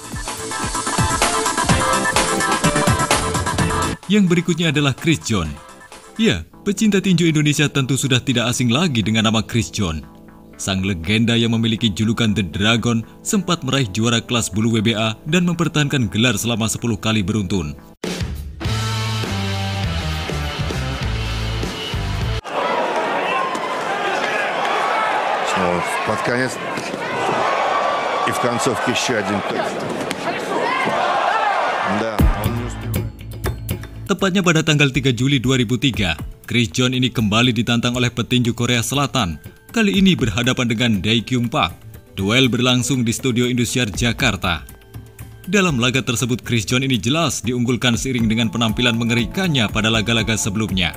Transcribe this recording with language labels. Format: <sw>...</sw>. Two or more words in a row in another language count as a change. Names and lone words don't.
<id>Yang berikutnya adalah Chris John. Ya, pecinta tinju Indonesia tentu sudah tidak asing lagi dengan nama Chris John. Sang legenda yang memiliki julukan The Dragon sempat meraih juara kelas bulu WBA dan mempertahankan gelar selama 10 kali beruntun.</id> <ru>Под конец и в концовке еще один. Да, он не успевает.</ru> <id>Tepatnya pada tanggal 3 Juli 2003, Chris John ini kembali ditantang oleh petinju Korea Selatan. Kali ini berhadapan dengan Dae Kyung Park. Duel berlangsung di Studio Indosiar, Jakarta. Dalam laga tersebut, Chris John ini jelas diunggulkan seiring dengan penampilan mengerikannya pada laga-laga sebelumnya.</id>